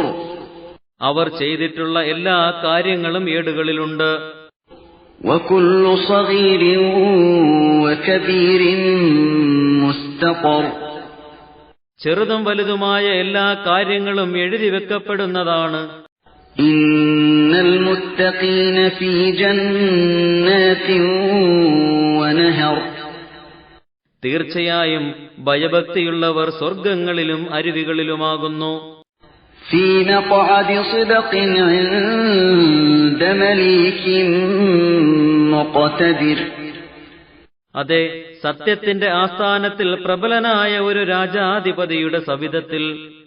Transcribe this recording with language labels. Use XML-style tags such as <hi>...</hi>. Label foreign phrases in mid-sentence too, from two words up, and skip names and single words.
<ml>അവർ ചെയ്തിട്ടുള്ള എല്ലാ കാര്യങ്ങളും ഏടുകളിലുണ്ട്.</ml> <ar>وكل صغير وكبير مستطر.</ar> <ml>ചെറുതും വലുതുമായ എല്ലാ കാര്യങ്ങളും എഴുതി വെക്കപ്പെടുന്നതാണ്.</ml> <ar>إن المتقين في جنات ونهر</ar> <ml>തീർച്ചയായും ഭയഭക്തിയുള്ളവർ സ്വർഗങ്ങളിലും അരുവികളിലുമാകുന്നു.</ml> <ar>في مقعد صدق عند مليك مقتدر</ar> <ml>അതെ, സത്യത്തിന്റെ ആസ്ഥാനത്തിൽ പ്രബലനായ ഒരു രാജാധിപതിയുടെ സവിധത്തിൽ</ml>